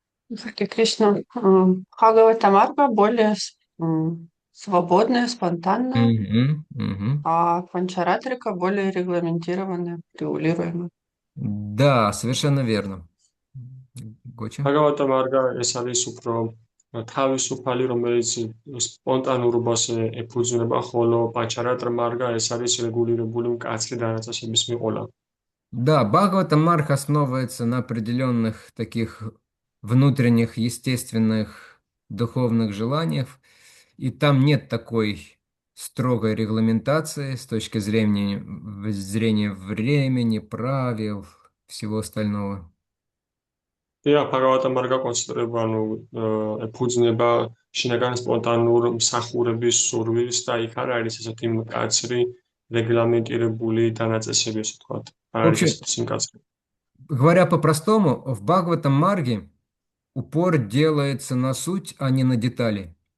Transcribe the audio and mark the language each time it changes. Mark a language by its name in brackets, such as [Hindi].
[Russian] Харе Кришна. Бхагавата Марга более свободная, спонтанная, а Панчаратрика более регламентированная, регулируемая. Да, совершенно верно. Гоча? [Georgian] ბაგავატა მარგა ეს არის უფრო თავისუფალი, რომელიც სპონტანურობას ეფუძნება, ხოლო პანჩარატრა მარგა ეს არის რეგულირებული მკაცრი დანაწესების მიყოლა. [Russian] Да, Бхагавата Марх основывается на определенных таких внутренних, естественных, духовных желаниях, и там нет такой строгой регламентации с точки зрения времени, правил, всего остального. [Georgian] დიახ, ბჰაგავატა მარგა კონცენტრირება, ეფუძნება შინაგანი სპონტანურ მსახურების სურვილს და იქ არ არის ესეთი მკაცრი რეგლამენტირებული დანაწესები, ასე ვთქვათ. [Russian] В [Georgian] არ არის [Russian] общем, [Georgian] ესეთი სიმკაცრე. [Russian] говоря по-простому, в Бхагаватам Марге упор делается на суть, а не на детали.